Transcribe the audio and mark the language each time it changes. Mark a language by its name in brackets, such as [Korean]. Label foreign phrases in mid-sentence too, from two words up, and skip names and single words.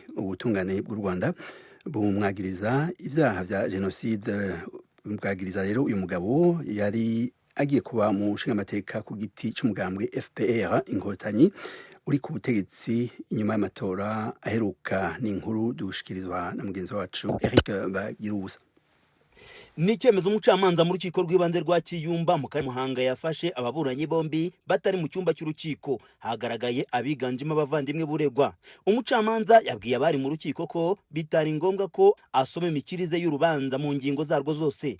[Rundi] Ubutungane bw'u Rwanda bumwagiriza ivyaha vya genocide. Bwagiriza rero uyu mugabo yari agiye kuba mu nshingamateka ku giti c'umugambwe FPR Inkotanyi uri ku butegetsi inyuma y'amatora aheruka. N'inkuru dushikirizwa na mugenzi wacu Eric Bagirusa. [Kinyarwanda] Ni icyemezo umucamanza mu rukiko rw'ibanze rwa Kiyumba mu karere Muhanga yafashe ababuranyi bombi batari mu cyumba cy'urukiko. Hagaragaye abiganjemo abavandimwe buregwa. Umucamanza yabwiye abari mu rukiko ko bitari ngombwa ko asoma imikirize y'urubanza mu ngingo zarwo zose.